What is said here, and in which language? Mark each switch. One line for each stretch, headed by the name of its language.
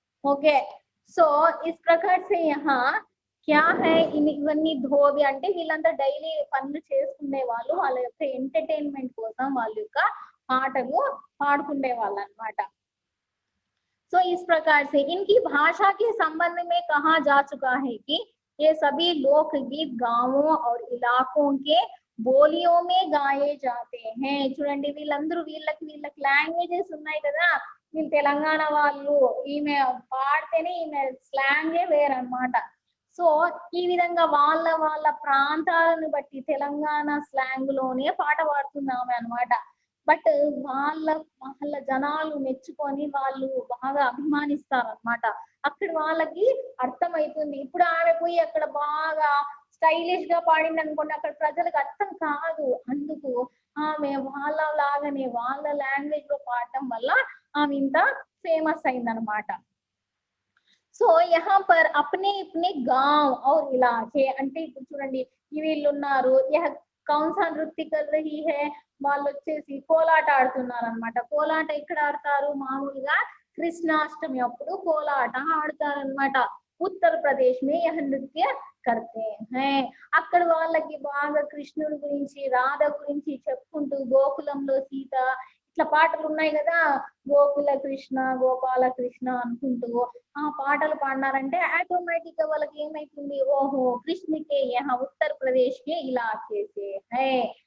Hindi: Okay, सो इस प्रकार से यहाँ క్యా హై
Telugu: ఇవన్నీ ధోబి అంటే వీళ్ళంతా డైలీ పనులు చేసుకునే వాళ్ళు, వాళ్ళ యొక్క ఎంటర్టైన్మెంట్ కోసం వాళ్ళ యొక్క పాటలు పాడుకునే వాళ్ళు అన్నమాట.
Hindi: तो इस प्रकार से इनकी भाषा के संबंध में कहा जा चुका है कि ये सभी लोकगीत गांवों और इलाकों के बोलियों में गाए जाते हैं.
Telugu: చూడండి వీళ్ళందరూ వీళ్ళకి లాంగ్వేజెస్ ఉన్నాయి కదా, వీళ్ళు తెలంగాణ వాళ్ళు, ఈమె పాడితేనే ఈమె స్లాంగే వేరన్నమాట. సో ఈ విధంగా వాళ్ళ ప్రాంతాలను బట్టి తెలంగాణ స్లాంగ్ లోనే పాట పాడుతున్నామే అన్నమాట. బట్ వాళ్ళ జనాలు మెచ్చుకొని వాళ్ళు బాగా అభిమానిస్తారు అన్నమాట. అక్కడ వాళ్ళకి అర్థమైతుంది. ఇప్పుడు ఆమె పోయి అక్కడ బాగా స్టైలిష్ గా పాడింది అనుకోండి, అక్కడ ప్రజలకు అర్థం కాదు. అందుకు ఆమె వాళ్ళ లాగానే వాళ్ళ లాంగ్వేజ్ లో పాడటం వల్ల ఆమె ఇంత ఫేమస్ అయిందనమాట.
Hindi: సో यहाँ पर अपने अपने गांव और इलाके
Telugu: అంటే ఇప్పుడు చూడండి వీళ్ళు ఉన్నారు,
Hindi: यह कौन सा नृत्य कर रही है,
Telugu: వాళ్ళు వచ్చేసి కోలాట ఆడుతున్నారు అన్నమాట. కోలాట ఎక్కడ ఆడతారు, మామూలుగా కృష్ణాష్టమి అప్పుడు కోలాట ఆడతారు అన్నమాట.
Hindi: ఉత్తరప్రదేశ్ మే యహ నృత్య కర్తే హై.
Telugu: అక్కడ వాళ్ళకి బాగా కృష్ణుడి గురించి రాధ గురించి చెప్పుకుంటూ గోకులంలో సీత ఇట్లా పాటలు ఉన్నాయి కదా, గోకుల కృష్ణ గోపాల కృష్ణ అనుకుంటూ ఆ పాటలు పాడినారంటే ఆటోమేటిక్ గా వాళ్ళకి ఏమైతుంది,
Hindi: ఓహో కృష్ణకే యహ ఉత్తరప్రదేశ్ కే ఇలాకే సే హై.